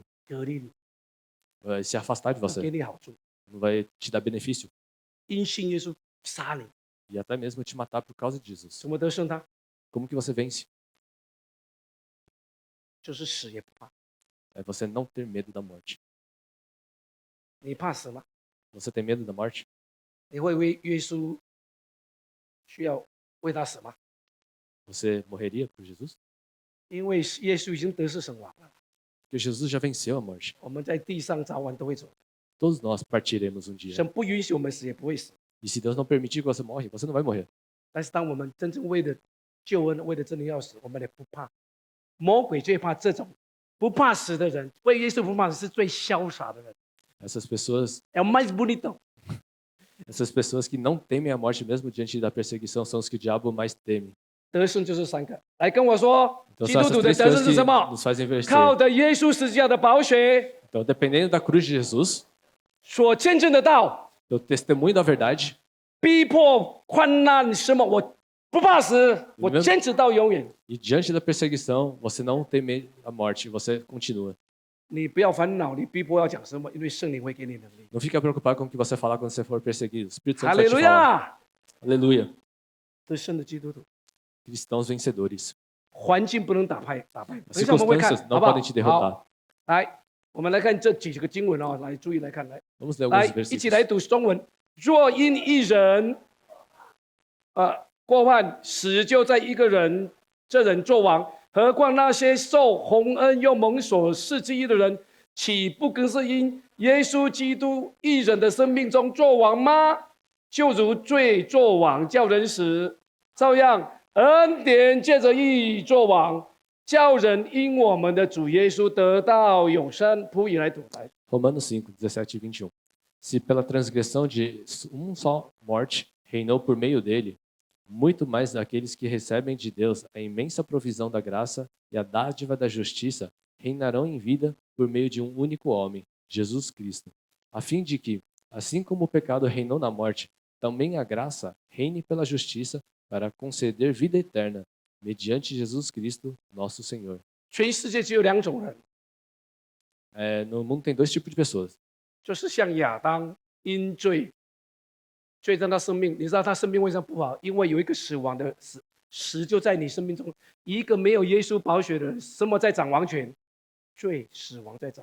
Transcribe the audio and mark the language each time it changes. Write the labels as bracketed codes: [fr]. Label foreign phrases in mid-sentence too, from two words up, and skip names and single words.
[zh] 隔离你， [pt] Vai se afastar de [zh] 不 [pt] você. [zh] 给你好处， [pt] Não vai te dar benefício. [zh] 因信耶稣杀你， [pt] E até mesmo te matar por causa de Jesus. [zh] 怎么得胜他？ [pt] Como que você vence? [zh] 就是死也不怕。 [pt] É você não ter medo da morte. [zh] 你怕死吗？ [pt] Você tem medo da morte? [zh] 你会为耶稣需要为他死吗？ [pt] Você morreria por Jesus? [zh] 因为耶稣已经得胜神王了， [pt] Porque Jesus já venceu a morte. [zh] 我们在地上早晚都会走。 [pt] Todos nós partiremos um dia. [zh] 神不允许我们死，也不会死。 [pt] E se Deus não permitir que você morre, você não vai morrer. [zh] 但是当我们真正为了救恩、为了真理要死，我们也不怕。魔鬼最怕这种不怕死的人，为耶稣不怕死是最潇洒的人。 [pt] Essas pessoas, É o mais bonito. essas pessoas que não temem a morte mesmo diante da perseguição são os que o diabo mais teme. [zh] 得胜就是三个，来跟我说， [pt] Então [zh] 基 [pt] são [zh] 督 [pt] essas [zh] 徒的 [pt] três [zh] 得 [pt] coisas [zh] 胜是 [pt] que [zh] 什么？ [pt] nos fazem vencer. [zh] 靠着耶稣十字架的宝血 [pt] Então, dependendo da cruz de Jesus, [zh] 所见证的道， [pt] do testemunho da verdade, [zh] 逼迫患难什么，我不怕死，我 [pt] Amen. [zh] 坚持到永远。 [pt] e diante da perseguição, você não teme a morte, você continua. [zh] 你不要烦恼，你逼迫要讲什么，因为圣灵会给你能力。 [pt] Não fica preocupado com o que você falar quando você for perseguido. O Espírito Santo [zh] 哈 [pt] vai [zh] 利 [pt] te [zh] 路 [pt] falar. [zh] 亚！ [pt] Aleluia. [zh] 得胜的基督徒， [pt] Cristãos vencedores. [zh] 环境不能打败。 [pt] As [zh] 等一下我们会看， [pt] circunstâncias [zh] 好 [pt] não [zh] 不好 [pt] podem te？derrotar. [zh] 好，来，我们来看这几个经文哦，来注意来看，来， [pt] Vamos ler [zh] 来 [pt] alguns [zh] 一起来 [pt] versículos. [zh] 读中文。若因一人，过犯死就在一个人，这人作王，何况那些受洪恩又蒙所赐之义的人，岂不更是因耶稣基督一人的生命中作王吗？就如罪作王叫人死，照样恩典借着义作王，叫人因我们的主耶稣得到永生。仆役来读来。 [pt] Romanos 5, 17 e 21. Se pela transgressão de um só morte reinou por meio dele, muito mais daqueles que recebem de Deus a imensa provisão da graça e a dádiva da justiça reinarão em vida por meio de um único homem, Jesus Cristo, a fim de que, assim como o pecado reinou na morte, também a graça reine pela justiça para conceder vida eterna, mediante Jesus Cristo, nosso Senhor. [zh] 全世界只有两种人， [pt] No mundo tem dois tipos de pessoas. [zh] 就是像亚当因罪，罪在他生命，你知道他生命为什么不好？因为有一个死亡的死就在你生命中，一个没有耶稣宝血的人，什么在掌王权？罪、死亡在掌。